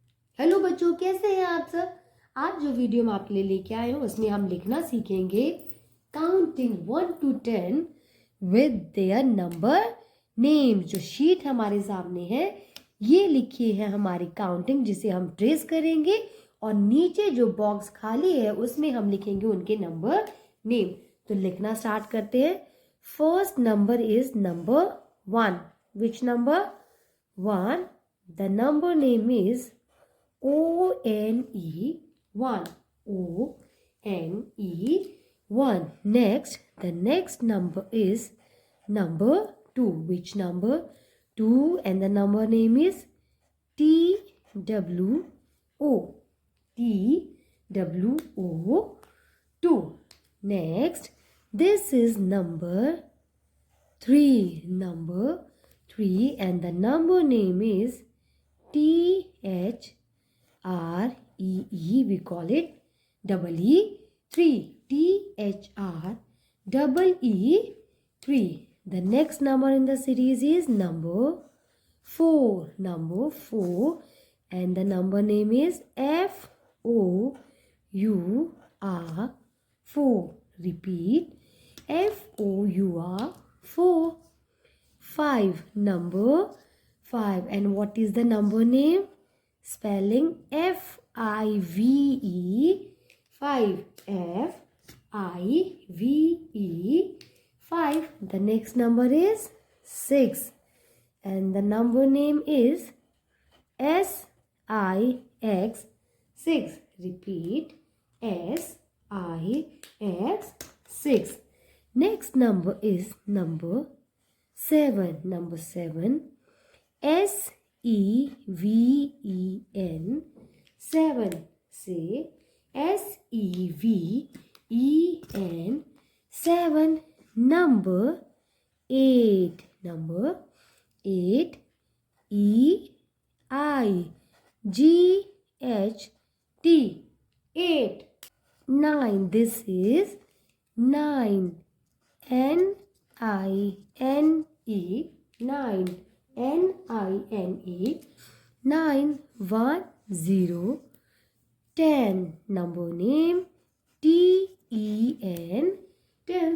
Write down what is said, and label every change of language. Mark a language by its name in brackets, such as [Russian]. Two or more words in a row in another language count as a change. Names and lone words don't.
[Hindi] हेलो बच्चों, कैसे हैं आप सब। आज जो वीडियो मैं आपके लिए लेके आए हूँ उसमें हम लिखना सीखेंगे [English] counting 1 to 10 with their number name. [Hindi] जो शीट हमारे सामने है ये लिखी है हमारी काउंटिंग, जिसे हम ट्रेस करेंगे और नीचे जो बॉक्स खाली है उसमें हम लिखेंगे उनके [English] number name. [Hindi] तो लिखना स्टार्ट करते हैं। [English] First number is number 1. Which number? 1. The number name is O-N-E 1. O-N-E 1. Next, the next number is number 2. Which number? 2, and the number name is T-W-O. T-W-O 2. Next, this is number 3. Number 3, and the number name is T-H R-E-E, we call it double E 3. T-H-R-E-E 3. The next number in the series is number 4. Number 4, and the number name is F-O-U-R 4. Repeat, F-O-U-R 4. 5. Number 5, and what is the number name? Spelling F-I-V-E 5. F-I-V-E 5. The next number is 6, and the number name is S-I-X 6. Repeat, S-I-X 6. Next number is number 7. Number 7, S-E-V-E-N 7. Say S-E-V-E-N 7. Number 8. Number 8, E-I-G-H-T 8. 9. This is 9. N-I-N-E 9. N-I-N-E 9. 1 0 10. Number name T-E-N 10.